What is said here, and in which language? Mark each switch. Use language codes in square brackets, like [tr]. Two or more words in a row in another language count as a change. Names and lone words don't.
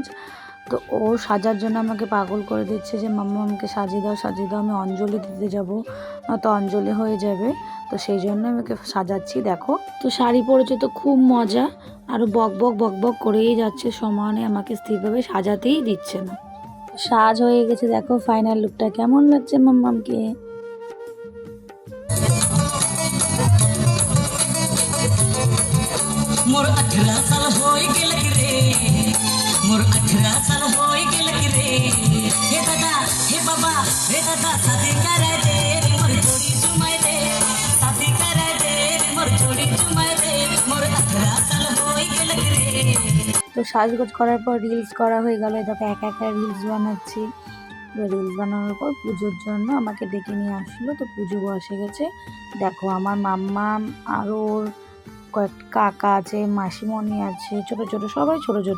[bn] তো ও সাজার জন্য আমাকে পাগল করে দিচ্ছে যে মাম্মা আমাকে সাজিয়ে দাও সাজিয়ে দাও, আমি অঞ্জলি দিতে যাবো, তো অঞ্জলি হয়ে যাবে। তো সেই জন্য আমি ওকে সাজাচ্ছি। দেখো তো শাড়ি পরেছে তো খুব মজা, আর বক বক বক বক করেই যাচ্ছে সমানে, আমাকে স্থিরভাবে সাজাতেই দিচ্ছে না। সাজ হয়ে গেছে, দেখো [en] final look [bn] কেমন লাগছে মাম্মামকে। [sck] मोर 18 साल होई गेल रे, मोर 18 साल होई गेल रे। हे दादा हे बाबा हे दादा शादी करे दे, मोर जोड़ी चुमाए दे, शादी करे दे, मोर जोड़ी चुमाए दे, मोर 18 साल होई गेल रे। [bn] তো সাজগোজ করার পর রিলস করা হয়ে গেল। দেখো একা একা রিলস বানাচ্ছি। রিলস বানানোর পর পুজোর জন্য আমাকে ডেকে নিয়ে আসলো। তো পুজো বসে গেছে। দেখো আমার মাম্মা আর ওর কয়েক কাকা আছে, মাসিমণি আছে, ছোট ছোট সবাই ছোট ছোট।